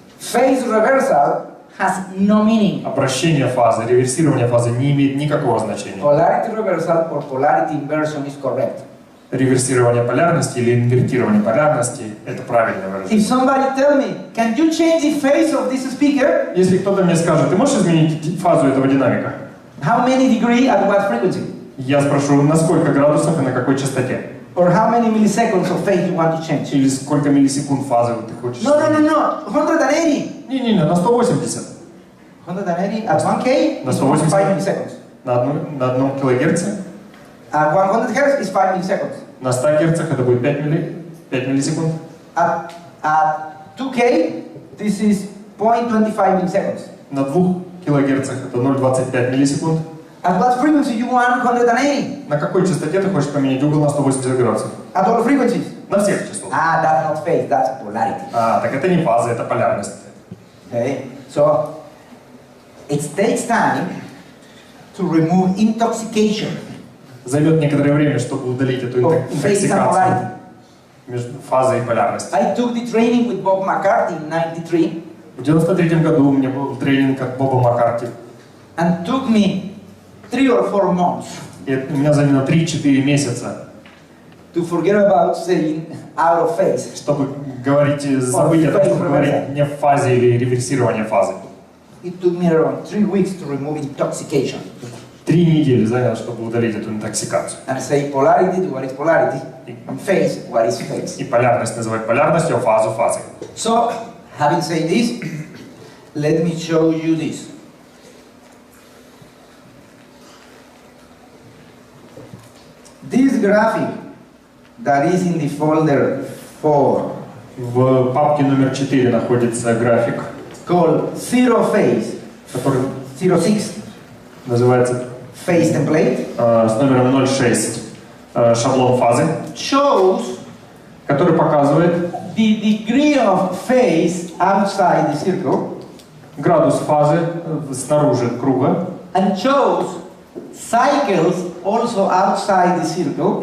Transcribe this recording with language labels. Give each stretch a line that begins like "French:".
English: Phase reversal has no meaning.
Russian: Обращение фазы, реверсирование фазы не имеет никакого значения.
English: Polarity reversal or polarity inversion is correct.
Russian: Реверсирование полярности или инвертирование полярности — это правильное
English: If
Russian: выражение.
English: somebody tell me, can you change the phase of this speaker?
Russian: Если кто-то мне скажет, ты можешь изменить фазу этого динамика?
English: How many degree at what frequency?
Russian: Я спрошу, на сколько градусов и на какой частоте?
English: Or how many milliseconds of phase you want to change?
Russian: Или сколько миллисекунд фазы ты хочешь?
English: No, 180.
Russian: Не-не-не, на 180.
English: 180 at 1K
Russian: На
English: is
Russian: 180.
English: 5 milliseconds.
Russian: На одном килогерце.
English: At 100 Hz is 5 milliseconds.
Russian: На 100 герцах это будет 5 миллисекунд.
English: At 2K, this is 0.25 milliseconds.
Russian: На 2 килогерцах это 0,25 миллисекунд.
English: At what frequency you want 180?
Russian: На какой частоте ты хочешь поменять угол на 180 градусов?
English: At all frequencies?
Russian: На всех частотах.
English: That's not phase, that's polarity.
Russian: Так это не фаза, это полярность.
English: Okay, so it takes time to remove intoxication
Russian: Займет некоторое время, чтобы удалить эту
English: of phase and
Russian: интоксикацию
English: polarity.
Russian: между фазой и полярностью.
English: I took the training with Bob McCarthy in '93,
Russian: В 93 году у меня был тренинг от Боба Маккарти.
English: and took me 3 or 4 months
Russian: И у меня заняло 3-4 месяца,
English: to forget about saying out of phase.
Russian: чтобы говорить, забыть о том, чтобы говорить не в фазе или реверсирование фазы.
English: It took me around 3 weeks to remove intoxication
Russian: 3 недели заняло, чтобы удалить эту интоксикацию.
English: and say polarity to what is polarity and phase what is phase.
Russian: И полярность называть полярностью, а фазу фазой.
English: So, having said this, let me show you this. This graphic that is in the folder 4
Russian: В папке номер 4 находится график,
English: called Zero Phase,
Russian: который
English: 06
Russian: называется
English: Phase Template,
Russian: с номером 06 шаблон фазы,
English: shows
Russian: который показывает
English: the degree of phase outside the circle
Russian: градус фазы снаружи круга
English: and shows cycles also outside the circle,